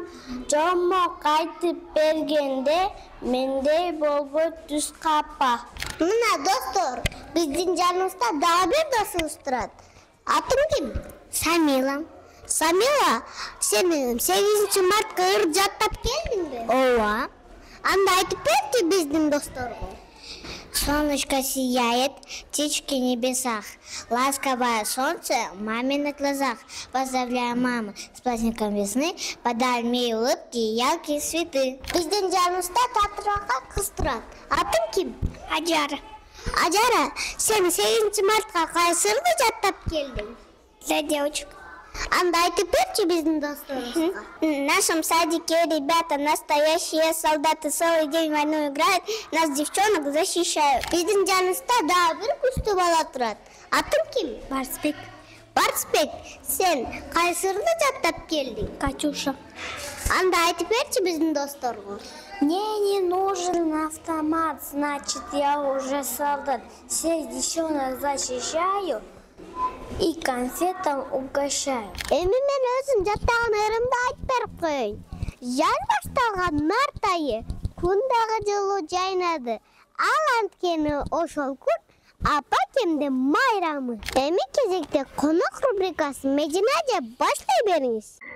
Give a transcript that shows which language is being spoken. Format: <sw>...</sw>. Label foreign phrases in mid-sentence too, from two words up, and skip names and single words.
<ky>Жомок айтып бергенде мендей болбойт түз капа. Мына достор, биздин жаныбызда дагы бир досубуз турат. Атың ким? Самила. Самила, сен 8 мартка ыр жаттап келдиңби? Ооба. Анда айтып берчи биздин досторго.</ky> <ru>Солнышко сияет, птички в небесах. Ласковое солнце в маминых глазах. Поздравляю маму с праздником весны. Подари мне улыбки и яркие цветы.</ru> <ky>Биздин жаныбызда татыракка кыз турат. Атың ким? Аджара. Ажара, сен 8 мартка кайсыны жаттап келдиң?</ky> <ru>Для девочек.</ru> <ky>Анда айтып берчи биздин досторубузга.</ky> <ru>В нашем садике ребята настоящие солдаты. Целый день войну играют, нас девчонок защищают.</ru> <ky>Биздин жаныбызда дагы бир күчтүү бала турат. Атың ким? Барсбек. Барсбек, сен кайсыны жаттап келдиң? Катюша. Анда айтып берчи биздин досторго.</ky> <ru>Мне не нужен автомат, значит я уже солдат. Всех девчонок защищаю и конфетам угощаю.</ru> <ky>Эми мен өзүм жаттаган ырымды айтып берип коеюн. Жаз башталган март айы, күн дагы жылуу жайнады. Ал анткени ошол күн апа-кемдин майрамы. Эми кезекте конок рубрикасын Медина эже баштай бериңиз.</ky>